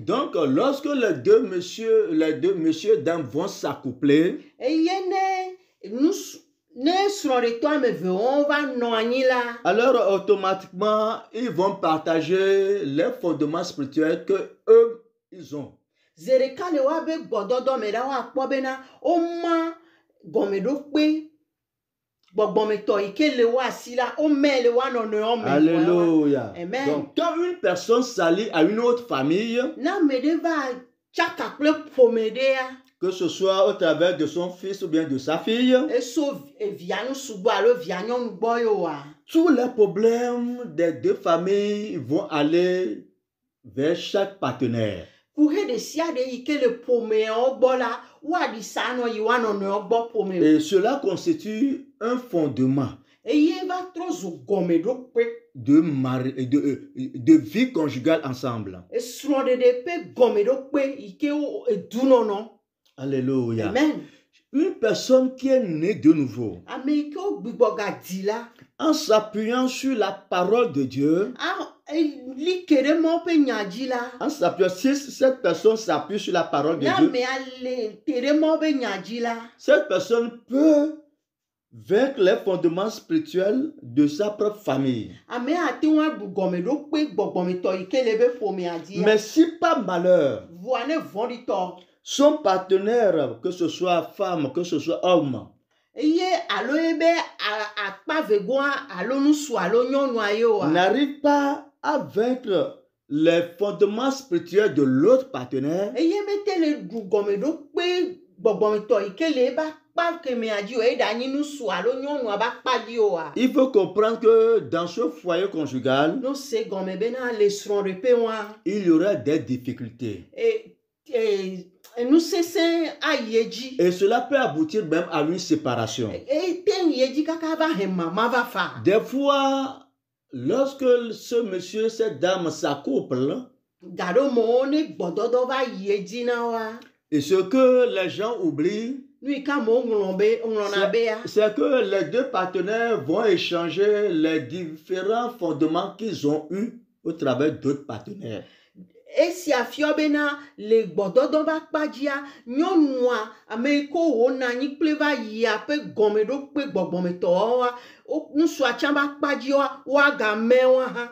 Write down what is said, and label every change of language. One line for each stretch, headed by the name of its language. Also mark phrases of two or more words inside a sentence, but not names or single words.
French: Donc, lorsque les deux messieurs dames vont s'accoupler,
Ewe: Eye ne srɔ̃ɖetɔ ame eve wɔn va nɔ anyi la.
French: alors automatiquement, ils vont partager les fondements spirituels que eux, ils ont.
Ewe: Ze ɖeka le woabe gbɔdɔdɔ me la woakpɔ bena woma gɔmeɖokpe gbɔgbɔmetɔ yi ke le wo asi la wome le woa nɔnɔewo me.
French: Alléluia. Amen. Donc, quand une personne s'allie à une autre famille,
Ewe: Ne ame ɖe va tsaka kple ƒome ɖea,
French: que ce soit au travers de son fils ou bien de sa fille,
Ewe: eso via ŋusu gbɔ alo via nyɔnu gbɔ ye oa,
French: tous les problèmes des deux familles vont aller vers chaque partenaire.
Ewe: kuhe ɖe sia ɖe yi ke le ƒomeawo gbɔ la, woaɖi sa nɔ yi woa nɔnɔewo gbɔ ƒome.
French: Et cela constitue un fondement
Ewe: Eye va trɔ zu gɔmeɖokpe.
French: de vie conjugale ensemble.
Ewe: Esrɔ̃ɖeɖe ƒe gɔmeɖokpe yi ke wo edunɔnɔ.
French: Alléluia. Amen. Une personne qui est née de nouveau,
Ewe: Ame yi ke wogbugbɔ gadi la,
French: en s'appuyant sur la parole de Dieu,
Ewe: li ke ɖe Mawu ƒe nya dzi la,
French: en s'appuyant, si cette personne s'appuie sur la parole de
Ewe: ne
French: Dieu,
Ewe: amea le te ɖe Mawu ƒe nya dzi la,
French: cette personne peut vaincre les fondements spirituels de sa propre famille.
Ewe: amea ate ŋu aɖu gɔmeɖokpe gbɔgbɔmetɔ yi ke le eƒe ƒomea dzi.
French: Mais si par malheur,
Ewe: Vɔa ne vɔ̃ɖitɔ,
French: son partenaire, que ce soit femme, que ce soit homme,
Ewe: eye alo ebe akpa vegoa alo nusu alo nyɔnua ye oa,
French: n'arrive pas à vaincre les fondements spirituels de l'autre partenaire,
Ewe: eye mete le ɖu gɔmeɖokpe gbɔgbɔmetɔ yi ke le ebe akpa kemea dzi o, eye ɖe anyi nusu alo nyɔnua ƒe akpa dzi oa,
French: il faut comprendre que dans ce foyer conjugal,
Ewe: no se gɔme bena le srɔ̃ɖeƒe wa,
French: il y aura des difficultés.
Ewe: Nusesẽ ayi edzi.
French: Et cela peut aboutir même à une séparation.
Ewe: Ete yi edzi kaka va he mama va fa.
French: Des fois, lorsque ce monsieur, cette dame s'accouplent,
Ewe: Gaɖo mewo ne gbɔdɔdɔ va yi edzi na wa.
French: et ce que les gens oublient,
Ewe: Nu yi ke amewo ŋlɔna bea,
French: c'est que les deux partenaires vont échanger les différents fondements qu'ils ont eus au travers d'autres partenaires.
Ewe: esia fiɔ bena le gbɔdɔdɔ ƒe akpa dzia, nyɔnua ame yi ke wòna anyi kple va yia ƒe gɔmeɖokpe gbɔgbɔmetɔwo wa, nusua tsã ƒe akpa dzia woagame wa hã.